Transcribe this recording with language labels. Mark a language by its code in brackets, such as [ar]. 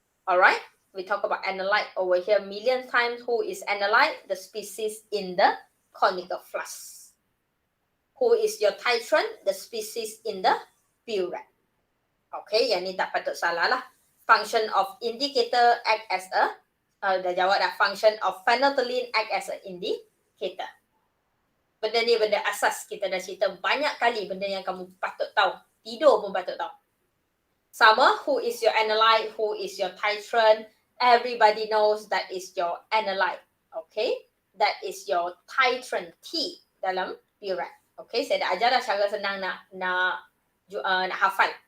[en] Alright, we talk about analyte over here million times. Who is analyte? The species in the conical flask. Who is your titrant? The species in the burette. [ms] Okay, yang ni tak patut salah lah. [en] Function of indicator act as a, [ms] dah jawab dah. [en] Function of phenolphthalein act as an indicator. [ms] Benda ni benda asas. Kita dah cerita banyak kali benda yang kamu patut tahu. Tidur pun patut tahu. [en] Sama, who is your analyte, who is your titrant, everybody knows that is your analyte, okay? That is your titrant T dalam burette, okay? [ms] Saya dah ajar dah cara senang nak hafal.